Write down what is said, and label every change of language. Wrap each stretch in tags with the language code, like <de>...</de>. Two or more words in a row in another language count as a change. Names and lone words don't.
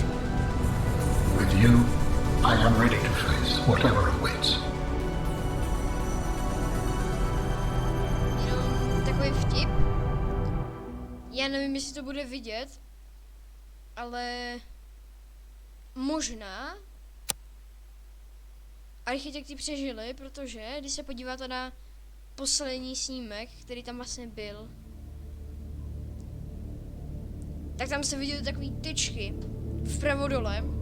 <en>With you, I am ready to face whatever awaits.</en> <cs>Jenom takový vtip. Já nevím, jestli to bude vidět, ale možná architekti přežili, protože když se podíváte na poslední snímek, který tam vlastně byl, tak tam se viděly takový tyčky vpravo dole.</cs>